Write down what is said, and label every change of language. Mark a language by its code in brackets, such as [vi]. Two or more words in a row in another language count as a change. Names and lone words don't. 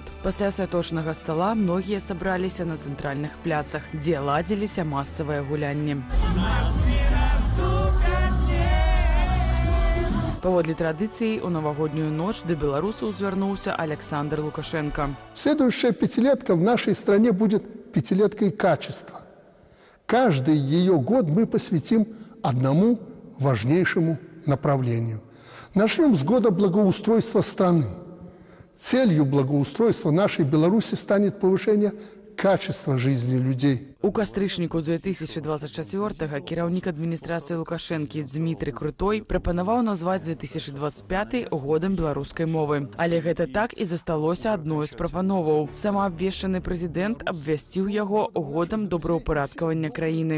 [be] Пасля святочнага стала многія сабраліся на цэнтральных пляцах, дзе ладзіліся масавыя гулянні. Паводле традыцыі, у навагоднюю ноч да беларусаў звярнуўся Александр Лукашенко. [ru] Следующая пятилетка в нашей стране будет пятилеткой качества. Каждый ее год мы посвятим одному важнейшему направлению. Начнем с года благоустройства страны. Целью благоустройства нашей Беларуси станет повышение качества жизни людей. [be] У кастрычніку 2024-га кіраўнік адміністрацыі Лукашэнкі Дзмітрый Крутой прапанаваў назваць 2025 годам беларускай мовы. Але гэта так і засталося адной з прапановаў. Самаабвешчаны прэзідэнт абвясціў яго годам добраўпарадкавання краіны.